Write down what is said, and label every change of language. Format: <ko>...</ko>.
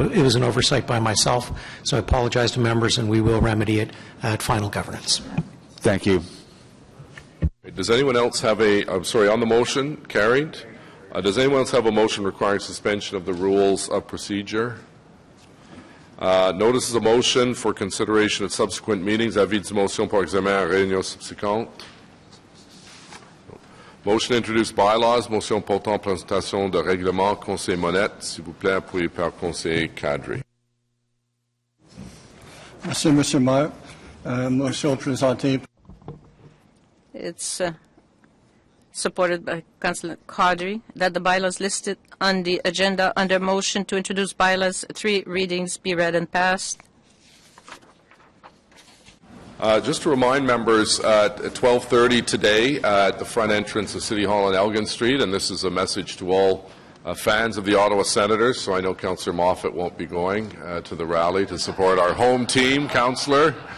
<en>It was an oversight by myself, so I apologize to members and we will remedy it at final governance. Thank you. Does anyone else have on the motion, carried. Does anyone else have a motion requiring suspension of the rules of procedure? Notices of motion for consideration at subsequent meetings.</en> <fr>Avis de motion pour examen à réunion subséquente.</fr> <en>Motion to introduce bylaws.</en> <fr>Motion portant présentation de règlement. Conseiller Monette, s'il vous plaît, appuyé par conseiller Cadre. Merci, Monsieur le Maire. Motion présentée.</fr> <en>It's supported by Councillor Caudry that the bylaws listed on the agenda under motion to introduce bylaws 3 readings be read and passed. Just to remind members, at 12:30 today at the front entrance of City Hall on Elgin Street, and this is a message to all fans of the Ottawa Senators, so I know Councillor Moffat won't be going to the rally to support our home team, Councillor.</en>